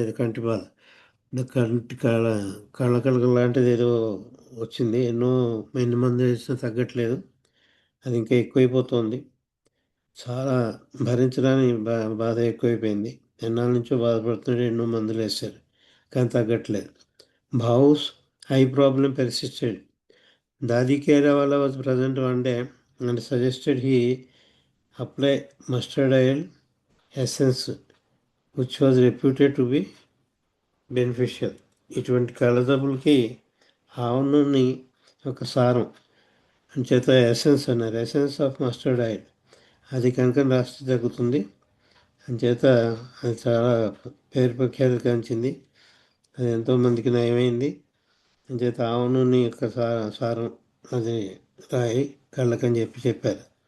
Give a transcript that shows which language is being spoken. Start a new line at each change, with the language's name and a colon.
Telugu: అది కంటి బాధ, కంటి కళ్ళ లాంటిది ఏదో వచ్చింది. ఎన్ని మంది వేసినా తగ్గట్లేదు, అది ఇంకా ఎక్కువైపోతుంది. చాలా భరించడానికి బాధ ఎక్కువైపోయింది. ఎన్నాళ్ళ నుంచో బాధపడుతుంటే ఎన్నో మందులు వేశారు కానీ తగ్గట్లేదు.
English: భావుస్ eye problem పెర్సిస్టెడ్. Dadi Kerala was present one day and suggested he apply mustard oil essence, which was reputed to be beneficial.
Telugu: ఇటువంటి కలజబ్బులకి ఆవు నూనె ఒక సారం అంచేత ఎసెన్స్ అన్నారు,
English: Essence of mustard oil.
Telugu: అది కనుక రాస్తే తగ్గుతుంది. అంచేత అది చాలా పేరు ప్రఖ్యాతి కాంచింది. అది ఎంతోమందికి నయమైంది. అంచేత ఆవు నూనె యొక్క సారం అది రాయి కళ్ళకని చెప్పారు.